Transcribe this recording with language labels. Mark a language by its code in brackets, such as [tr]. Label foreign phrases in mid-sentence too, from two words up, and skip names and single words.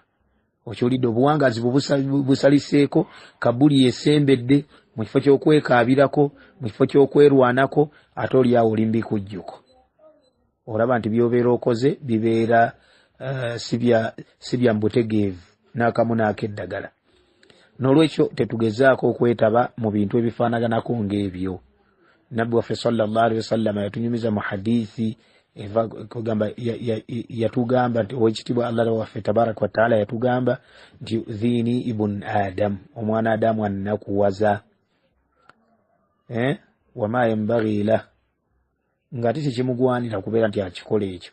[lg] Okiwulidde, obuwangazi busaliseeko, kabuli yesembedde mu kifo ky'okwekaabirako, mu kifo ky'okwerwanako, ate oli awo oli mbikujjuko. Olaba nti by'obeera okoze bibeera si bya mbutegeevu n'akamu n'akeddagala. Nolwekyo tetugezaako okwetaba mu bintu ebifaanaganako ng'ebyo. Nabbi waffe [ar] صلى الله عليه وسلم [lg] yatunyumiza mu hadithi yatugamba nti owekitiibwa Allah waffe [ar] تبارك وتعالى [lg] yatugamba nti [ar] يؤذيني ابن آدم, [lg] omwana Adamu annakuwaza, [ar] وما ينبغي له, [lg] nga ate tekimugwanira kubeera nti akikola ekyo.